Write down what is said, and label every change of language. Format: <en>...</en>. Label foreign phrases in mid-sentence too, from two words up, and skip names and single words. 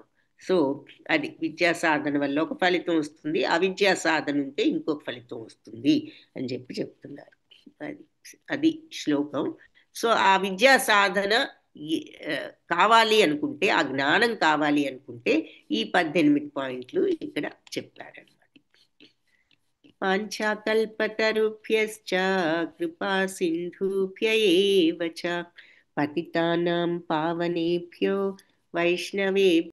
<te>సో అది విద్యా సాధన వల్ల ఒక ఫలితం వస్తుంది, అవిద్యా సాధన ఉంటే ఇంకొక ఫలితం వస్తుంది అని చెప్పి చెప్తున్నారు. అది అది శ్లోకం. సో ఆ విద్యా సాధన కావాలి అనుకుంటే, ఆ జ్ఞానం కావాలి అనుకుంటే ఈ 18 పాయింట్లు ఇక్కడ చెప్పారనమాట.</te> <sa>वाञ्छाकल्पतरुभ्यश्च कृपा सिन्धुभ्य एव च पतितानां पावनेभ्यो वैष्णवे</sa>